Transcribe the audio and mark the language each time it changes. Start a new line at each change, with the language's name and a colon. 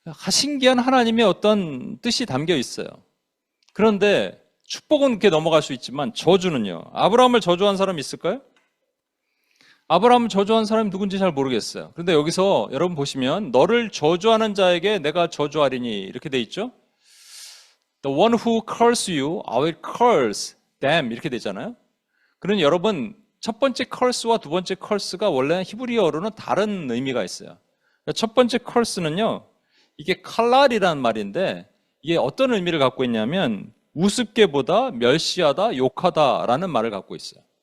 Korean: 신기한 하나님의 어떤 뜻이 담겨 있어요. 그런데 축복은 이렇게 넘어갈 수 있지만 저주는요. 아브라함을 저주한 사람 있을까요? 아브라함을 저주한 사람이 누군지 잘 모르겠어요. 그런데 여기서 여러분 보시면 너를 저주하는 자에게 내가 저주하리니 이렇게 돼 있죠.
English: The one who curse you, I will curse them
Korean: 이렇게 되잖아요. 그러니 여러분 첫 번째 curse와 두 번째 curse가 원래 히브리어로는 다른 의미가 있어요. 첫 번째 curse는요. 이게 칼날이라는 말인데 이게 어떤 의미를 갖고 있냐면 우습게보다 멸시하다, 욕하다라는 말을 갖고 있어요.